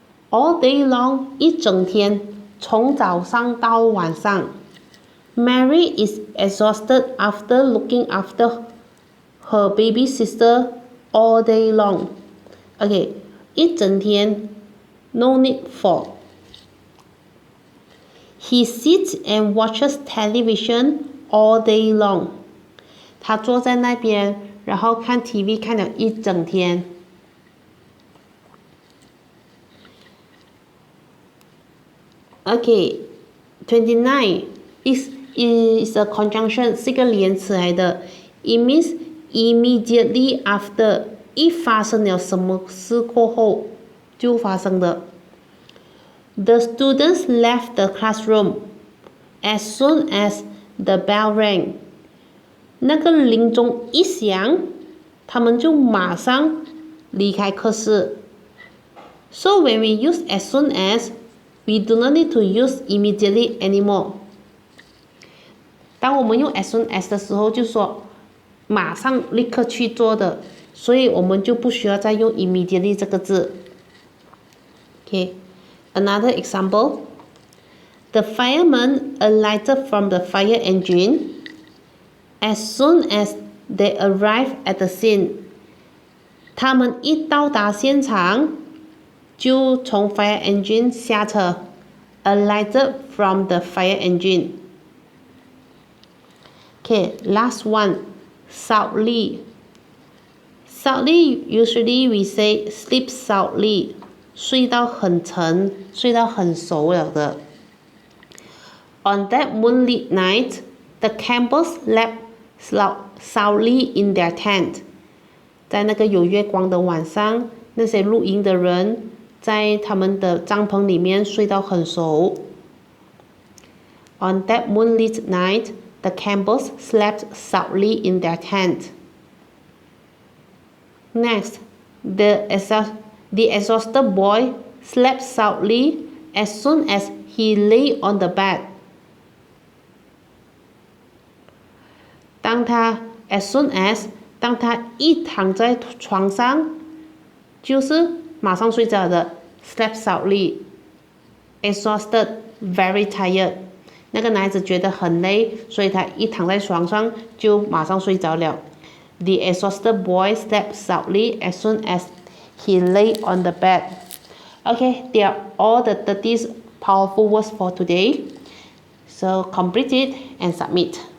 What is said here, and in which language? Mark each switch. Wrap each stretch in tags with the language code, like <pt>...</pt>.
<en>All day long,</en> <zh>一整天，从早上到晚上。</zh> <en>Mary is exhausted after looking after her baby sister all day long. Okay,</en> <zh>一整天</zh> <en>no need for. He sits and watches television all day long.</en> <zh>他坐在那边，然后看 TV 看了一整天。</zh> <en>Okay, 29 is a conjunction,</en> <zh>是一个连词来的。</zh> <en>It means immediately after，</en> <zh>一发生了什么事过后就发生的。</zh> <en>The students left the classroom as soon as the bell rang。</en> <zh>那个铃钟一响，他们就马上离开课室。</zh> <en>So when we use as soon as, we do not need to use immediately anymore.</en> <zh>当我们用 as soon as 的时候，就说马上立刻去做的，所以我们就不需要再用 immediately 这个字。</zh> <en>Okay, another example. The firemen alighted from the fire engine as soon as they arrived at the scene.</en> <zh>他们一到达现场，就从 fire engine 下车</zh> <en>alighted from the fire engine. Okay, last one, soundly. Soundly, usually we say sleep soundly.</en> <zh>睡到很沉，睡到很熟了的。</zh> <en>On that moonlit night, the Campbells slept soundly in their tent.</en> <zh>在那个有月光的晚上，那些露营的人在他们的帐篷里面睡到很熟。</zh> <en>On that moonlit night, the Campbells slept soundly in their tent. Next, the exhausted boy slept soundly as soon as he lay on the bed.</en> <zh>as soon as 当他一躺在床上，就是马上睡着的</zh> <en>slept soundly. Exhausted, very tired.</en> <zh>那个男孩子觉得很累，所以他一躺在床上就马上睡着了。</zh> <en>The exhausted boy slept soundly as soon as he lay on the bed. Okay, they are all the 30 powerful words for today. So complete it and submit.</en>